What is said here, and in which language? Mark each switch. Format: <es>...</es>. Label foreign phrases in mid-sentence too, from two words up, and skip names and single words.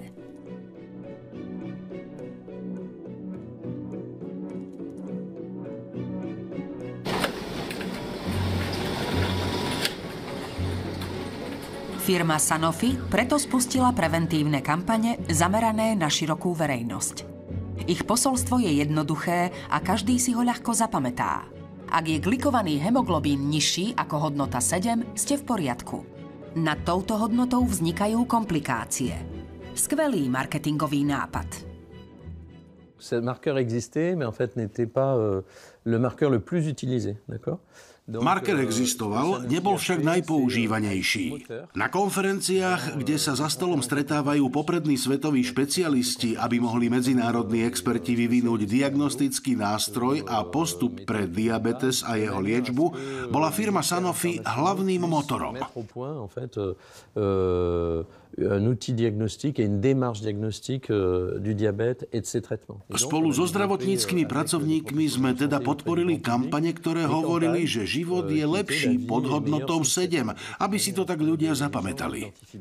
<sk>Firma Sanofi preto spustila preventívne kampane zamerané na širokú verejnosť. Ich posolstvo je jednoduché a každý si ho ľahko zapamätá. Ak je glykovaný hemoglobín nižší ako hodnota 7, ste v poriadku. Nad touto hodnotou vznikajú komplikácie. Skvelý marketingový nápad.</sk> <fr>Ce marqueur existait, mais en fait n'était pas le marqueur le plus utilisé, d'accord?</fr> <sk>Marker existoval, nebol však najpoužívanejší. Na konferenciách, kde sa za stolom stretávajú poprední svetoví špecialisti, aby mohli medzinárodní experti vyvinúť diagnostický nástroj a postup pre diabetes a jeho liečbu, bola firma Sanofi hlavným motorom.</sk> <fr>Un outil diagnostique et une démarche diagnostique du diabète et de ses traitements.</fr> <sk>Spolu so zdravotníckymi pracovníkmi sme teda podporili kampane, ktoré hovorili, že život je lepší pod hodnotou 7, aby si to tak ľudia zapamätali.</sk>